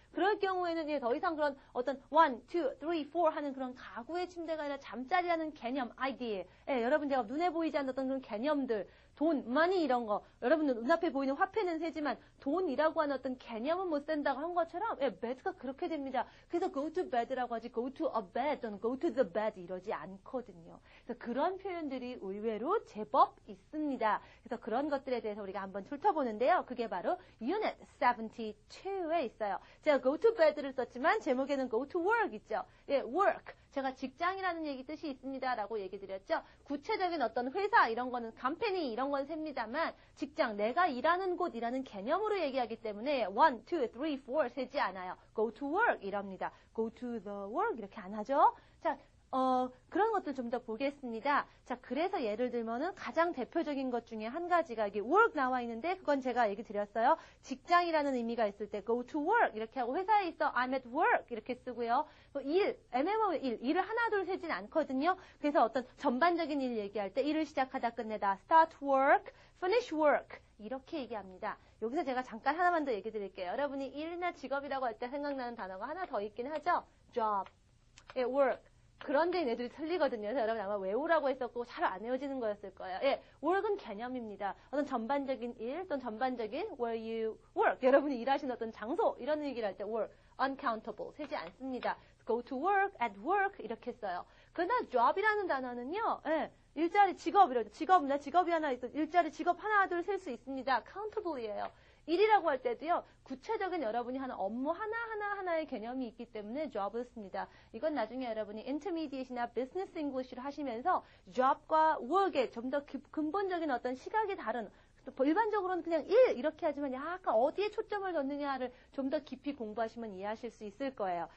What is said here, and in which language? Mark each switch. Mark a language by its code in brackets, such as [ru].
[ko] 그럴 경우에는 더 이상 그런 어떤 1, 2, 3, 4 하는 그런 가구의 침대가 아니라 잠자리라는 개념, 아이디어. 여러분 제가 눈에 보이지 않는 어떤 그런 개념들, 돈, money 이런 거. 여러분들 눈앞에 보이는 화폐는 세지만 돈이라고 하는 어떤 개념은 못 쓴다고 한 것처럼 bed가 그렇게 됩니다. 그래서 [en] go to bed라고 하지 go to a bed 또는 go to the bed [ko] 이러지 않거든요. 그래서 그런 표현들이 의외로 제법 있습니다. 그래서 그런 것들에 대해서 우리가 한번 훑어보는데요. 그게 바로 Unit 72에 있어요. 제가 [en] go to bed를 썼지만 [ko] 제목에는 [en] go to work 있죠. [ko] 예, work. 제가 직장이라는 얘기 뜻이 있습니다라고 얘기 드렸죠. 구체적인 어떤 회사 이런 거는 컴퍼니 이런 건 셉니다만 직장 내가 일하는 곳이라는 개념으로 얘기하기 때문에 1, 2, 3, 4 세지 않아요. [en] go to work [ko] 이럽니다. [en] go to the work [ko] 이렇게 안 하죠. 자, 그런 것들 좀 더 보겠습니다. 자, 그래서 예를 들면은 가장 대표적인 것 중에 한 가지가 이게 work 나와 있는데 그건 제가 얘기 드렸어요. 직장이라는 의미가 있을 때 go to work 이렇게 하고 회사에 있어 [en] I'm at work [ko] 이렇게 쓰고요. 일, 애매모호의 일을 하나 둘 세진 않거든요. 그래서 어떤 전반적인 일 얘기할 때 일을 시작하다 끝내다 [en] start work, finish work [ko] 이렇게 얘기합니다. 여기서 제가 잠깐 하나만 더 얘기 드릴게요. 여러분이 일이나 직업이라고 할 때 생각나는 단어가 하나 더 있긴 하죠. [en] job, work. [ko] 그런데 얘네들이 틀리거든요. 그래서 여러분 아마 외우라고 했었고 잘 안 외워지는 거였을 거예요. 예, work은 개념입니다. 어떤 전반적인 일, 어떤 전반적인 [en] where you work. [ko] 여러분이 일하시는 어떤 장소 이런 얘기를 할 때 work, uncountable 세지 않습니다. [en] go to work, at work [ko] 이렇게 써요. 그러나 job이라는 단어는요. 예, 일자리 직업 이러죠. 직업이 하나 있어. 일자리 직업 하나 둘 셀 수 있습니다. countable이에요. 일이라고 할 때도요, 구체적인 여러분이 하는 업무 하나의 개념이 있기 때문에 job을 씁니다. 이건 나중에 여러분이 intermediate이나 business English를 하시면서 job과 work의 좀 더 근본적인 어떤 시각이 다른, 일반적으로는 그냥 일 이렇게 하지만 약간 어디에 초점을 뒀느냐를 좀 더 깊이 공부하시면 이해하실 수 있을 거예요.